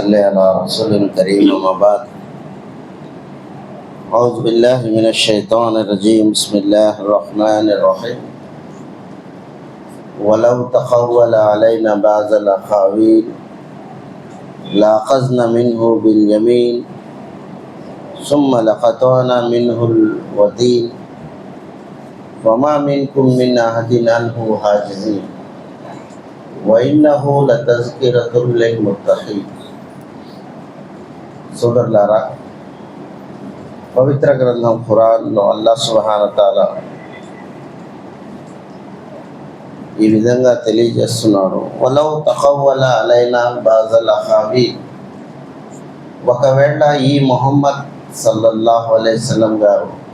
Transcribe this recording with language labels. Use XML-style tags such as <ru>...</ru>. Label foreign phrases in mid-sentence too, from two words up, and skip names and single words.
<ar>صل على رسول الكريم أما بعد أعوذ بالله من الشيطان الرجيم بسم الله الرحمن الرحيم ولو تقول علينا بعض الأقاويل لأخذنا منه باليمين ثم لقطعنا منه الوتين وما منكم من أحد عنه حاجزين وإنه لتذكرة للمتقين.</ar> <te>సోదరులారా, పవిత్ర గ్రంథం ఖురాన్లో అల్లాహ్</te> <ar>سبحانه تعالى</ar> <te>ఈ విధంగా తెలియజేస్తున్నాడు.</te> <ar>ولو تقول علينا بعض الأقاويل,</ar> <te>ఒకవేళ ఈ</te> <ar>ముహమ్మద్ صلى الله عليه وسلم గారు</ar>